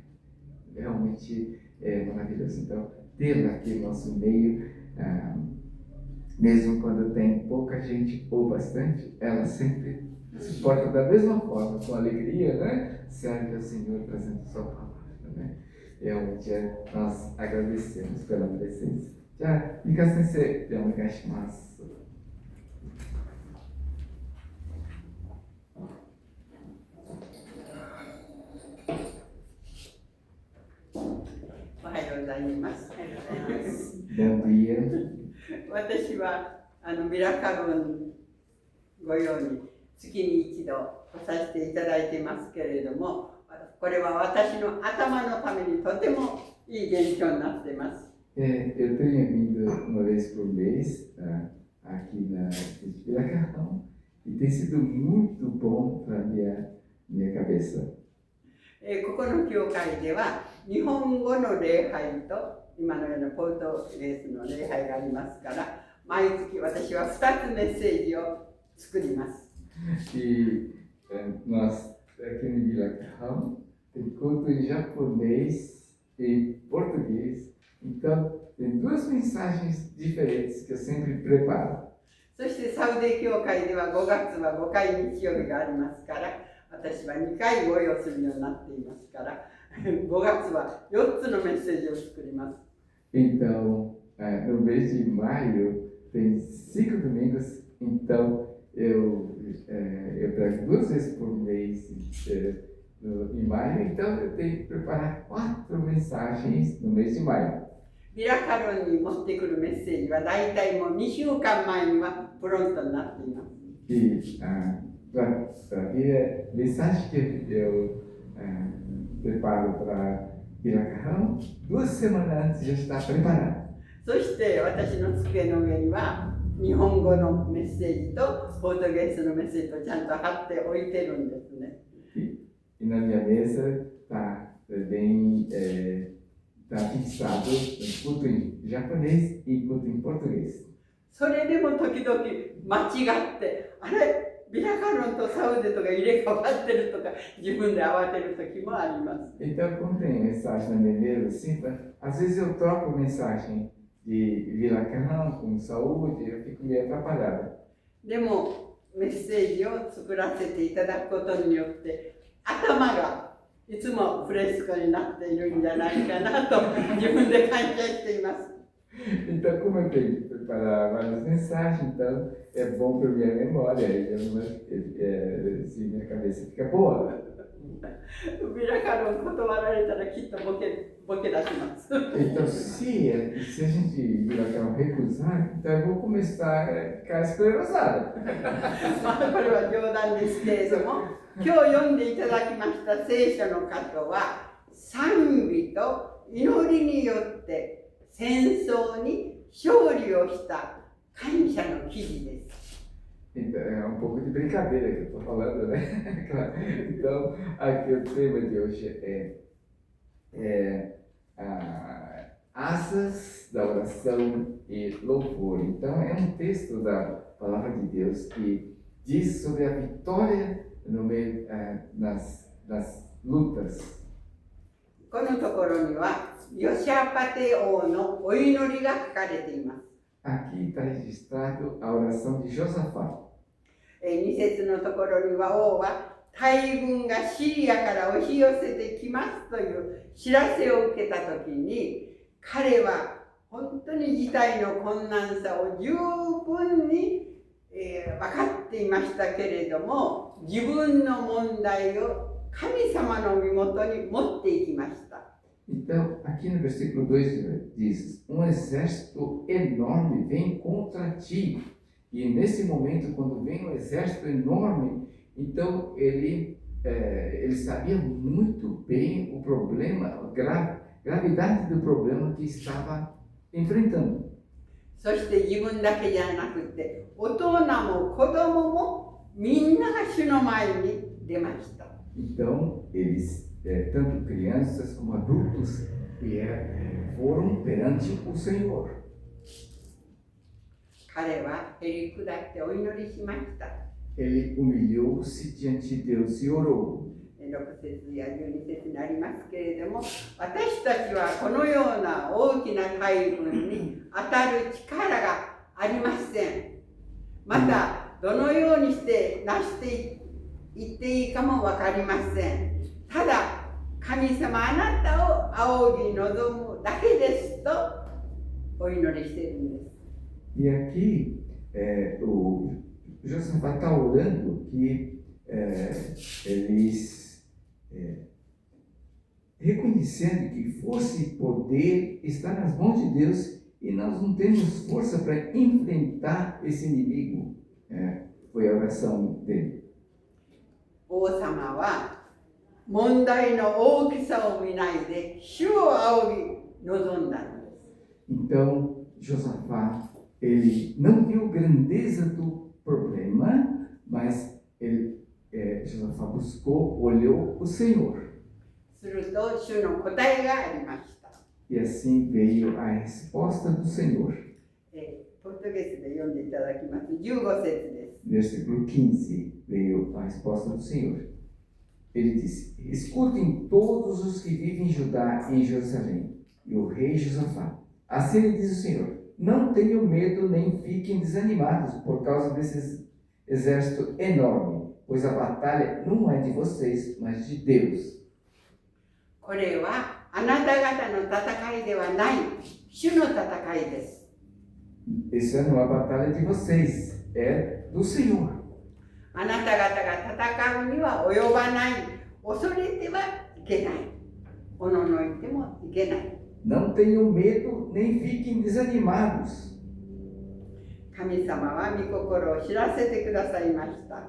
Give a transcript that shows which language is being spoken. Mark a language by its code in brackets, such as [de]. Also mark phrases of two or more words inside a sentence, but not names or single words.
[pt] Realmente é maravilhoso. Então, tê-la aqui no nosso meio, mesmo quando tem pouca gente ou bastante, ela sempre se porta da mesma forma, com alegria, né? Serve ao Senhor trazendo sua palavra, né? Realmente nós agradecemos pela presença. Já, Mika Sensei, já onegaishimasu. [ja] おはようございます。 [pt] Bom dia. [ja] 私はミラカ群ご用に月に一度来させていただいていますけれども、これは私の頭のためにとてもいい現象になっています。 [pt] Eu tenho vindo uma vez por mês aqui na Piracão e tem sido muito bom para minha cabeça. [ja] ここの教会では日本語の礼拝と今のようなポルトゲースの礼拝がありますから、毎月私は2つメッセージを作ります。 [pt] E nós aqui em Piracão tem culto em japonês e em português. Então tem duas mensagens diferentes que eu sempre preparo. [ja] そしてサウデー教会では5月は5回日曜日がありますから、私は2回ご用するようになっていますから、5月は4つのメッセージを作ります。 [pt] Então, no mês de maio tem 5 domingos, então eu trago 2 vezes por mês em maio, então eu tenho que preparar 4 mensagens no mês de maio. [ja] ミラカロンに持ってくるメッセージは大体もう2週間前にはプロントになっています。 [pt] E para ver a mensagem que eu preparo para Piracão, 2 semanas antes já está preparada. [ja] そして私の机の上には日本語のメッセージとポートゲースのメッセージとちゃんと貼っておいてるんですね。 [pt] E na minha mesa está bem fixado em culto em japonês e culto em português. [ja] それでも時々間違ってあれビラカロンとサウデとか入れ替わってるとか自分で慌てる時もあります。 [pt] Então, quando tem mensagem na minha mesa, assim, às vezes eu troco mensagem de Viracão com saúde, eu fico meio atrapalhado. [ja] でもメッセージを作らせていただくことによって頭がいつもフレスコになっているんじゃないかなと自分で感謝しています。 [pt] Então, como eu tenho que preparar várias mensagens, então é bom para minha memória, assim, minha cabeça fica boa. [ja] ウビラカロン断られたらきっとボケ出します。 [pt] Então, se a gente Viracarão recusar, então eu vou começar a ficar esclerosada. [ja] まあこれは冗談ですけれども、今日読んでいただきました聖書の箇所は賛美と祈りによって戦争に勝利をした感謝の記事です。 [pt] Então, é um pouco de brincadeira que eu estou falando, né? Claro. Então, aqui o tema de hoje asas da oração e louvor. Então, é um texto da palavra de Deus que diz sobre a vitória no meio, nas lutas. [ja] このところにはヨシャパテ王のお祈りが書かれています。 [pt] Aqui está registrado a oração de Josafá. [ja] 2 節のところには王は大軍がシリアから押し寄せてきますという知らせを受けたときに、彼は本当に事態の困難さを十分に、分かっていましたけれども、自分の問題を神様の身元に持っていきました。 [pt] Então, aqui no versículo 2 diz: um exército enorme vem contra ti. E nesse momento, quando vem um exército enorme, então ele sabia muito bem o problema, a gravidade do problema que estava enfrentando. [ja] そして自分だけじゃなくて、大人も子供もみんなが主の前に出ました。 [pt] Então, eles, tanto crianças como adultos, foram perante o Senhor. [ja] 彼はへり下ってお祈りしました。 [pt] Ele humilhou-se diante de Deus e orou. [ja] 6 節や12節になりますけれども、私たちはこのような大きな大軍に当たる力がありません。また、どのようにして成していっていいかも分かりません。ただ、神様あなたを仰ぎ望むだけですとお祈りしているんです。 [pt] E aqui, o Josafá está orando que eles, reconhecendo que força e poder está nas mãos de Deus e nós não temos força para enfrentar esse inimigo. Foi a oração dele. [ja] 王様は問題の大きさを見ないで主を仰ぎ望んだのです。 [pt] Então, Josafá, ele não viu a grandeza do problema, mas Josafá buscou, olhou o Senhor. [ja] すると主の答えがありました。 [pt] E assim veio a resposta do Senhor. [ja] ポルトゲスで読んでいただきます。15節です。 [pt] Versículo 15 veio a resposta do Senhor. Ele disse: escutem todos os que vivem em Judá e em Jerusalém, e o rei Josafá. Assim lhe diz o Senhor: não tenham medo nem fiquem desanimados por causa desse exército enorme, pois a batalha não é de vocês, mas de Deus. [ja] これはあなた方の戦いではない、主の戦いです。 [pt] Essa não é a batalha de vocês, é do Senhor. [ja] あなた方が戦うには及ばない、恐れてはいけない、おののいてもいけない。 [pt] Não tenham medo nem fiquem desanimados. [ja] 神様は御心を知らせてくださいました。